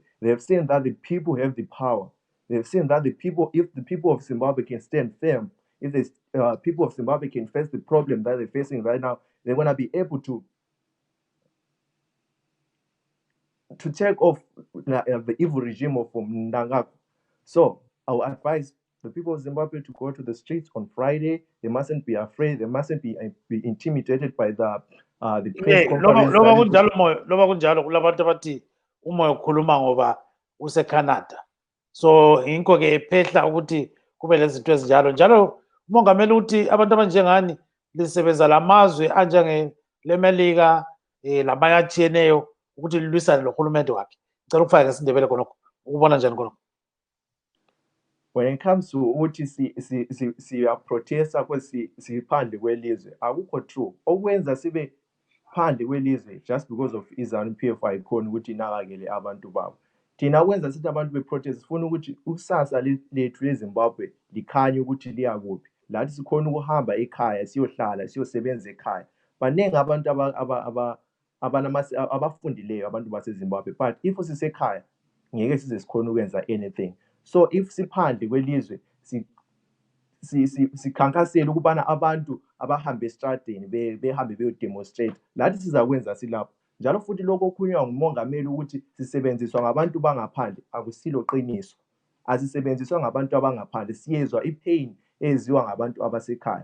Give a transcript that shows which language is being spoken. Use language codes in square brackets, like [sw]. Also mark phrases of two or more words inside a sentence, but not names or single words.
[en] They have seen that the people have the power. They have seen that if the people of Zimbabwe can stand firm, if the people of Zimbabwe can face the problem that they're facing right now, they're going to be able to take off the evil regime of Mnangagwa. So I would advise the people of Zimbabwe to go to the streets on Friday. They mustn't be afraid. They mustn't be intimidated by the press conference. [nd] Loba kunjalo kulabantu abathi Umoyo ukhuluma ngoba useCanada. So yinko ke phehla ukuthi kube lezinto ezinjalo. Njalo umongameli uthi abantu abanjengani lisebenza lamazwe anjenge leMelika lamanye atshiyeneyo ukuthi lilwisane lohulumende wakhe. Ngicela ukufaka ngesindebele khonokho. Ukubona njani khonokho? [en] When it comes to [nd] ukuthi siyaprotesta siphandle kwelizwe, akukho true. Okwenza sibe phandle kwelizwe [en] just because of ZANU-PF [nd] ayikhona ukuthi inakakele abantu babo. Thina kwenza sithi abantu beprotest sifuna ukuthi ukusasa lethu leZimbabwe likhanye ukuthi liya kuphi. lathi sikhona ukuhamba ekhaya siyohlala siyosebenza ekhaya. Baningi abantu abafundileyo abantu baseZimbabwe, [en] but if [nd] sisekhaya ngeke size sikhona ukwenza anything. [en] So if [nd] siphandle kwelizwe sikhankasela ukubana abantu abahambe estradini behambe beyodemonstrate, lathi sizakwenza silapho. Njalo futhi lokho okukhulunywa ngumongameli ukuthi sisebenziswa ngabantu bangaphandle akusilo qiniso. Asisebenziswa ngabantu abangaphandle, siyezwa ipain eziwa ngabantu abasekhaya.